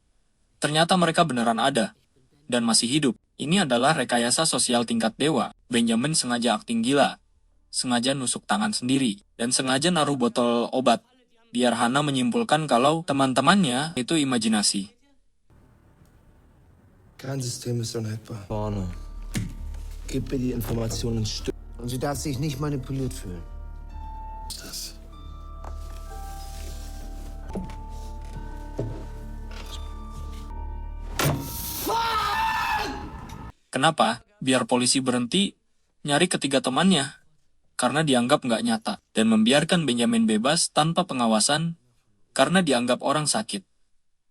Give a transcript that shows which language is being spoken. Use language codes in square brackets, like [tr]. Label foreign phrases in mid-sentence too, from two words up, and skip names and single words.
[id] Ternyata mereka beneran ada, dan masih hidup. Ini adalah rekayasa sosial tingkat dewa. Benjamin sengaja akting gila, sengaja nusuk tangan sendiri, dan sengaja naruh botol obat, biar Hannah menyimpulkan kalau teman-temannya itu imajinasi. [de] Kein System ist unhackbar. Vorne. Gib mir die Informationen Stück. Und sie darf sich nicht manipuliert fühlen. Das. [id] Kenapa? Biar polisi berhenti nyari ketiga temannya. Karena dianggap nggak nyata. Dan membiarkan Benjamin bebas tanpa pengawasan karena dianggap orang sakit.